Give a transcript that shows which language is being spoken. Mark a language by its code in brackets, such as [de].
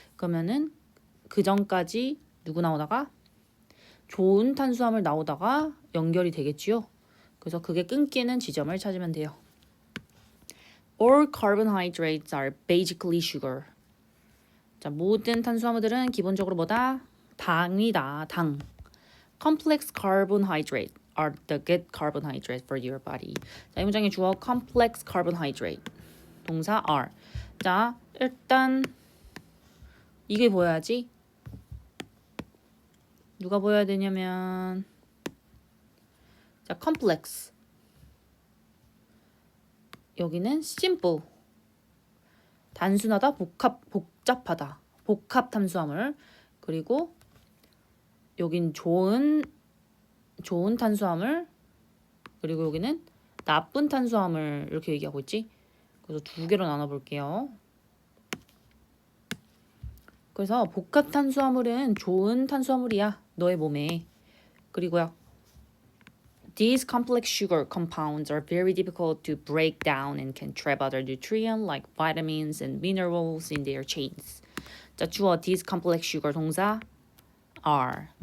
[ko] 그러면은 그 전까지 누구 나오다가 좋은 탄수화물 나오다가 연결이 되겠지요. 그래서 그게 끊기는 지점을 찾으면 돼요. [en] All carbohydrates are basically sugar. [ko] 자, 모든 탄수화물들은 기본적으로 뭐다? 당이다. 당. [en] Complex carbohydrates are the good carbohydrates for your body. [ko] 자, 이 문장의 주어 complex carbohydrate. 동사 are. 자, 일단 이게 보여야지. 누가 보여야 되냐면 자, complex. 여기는 simple. 단순하다, 복잡하다. 복합 탄수화물. 그리고 여긴 좋은 탄수화물. 그리고 여기는 나쁜 탄수화물 이렇게 얘기하고 있지. 그래서 두 개로 나눠 볼게요. 그래서 복합 탄수화물은 좋은 탄수화물이야. 너의 몸에. 그리고요. [en] These complex sugar compounds are very difficult to break down and can trap other nutrients like vitamins and minerals in their chains. [ko] 자, 주어 [en] these complex sugar [ko] 동사 are.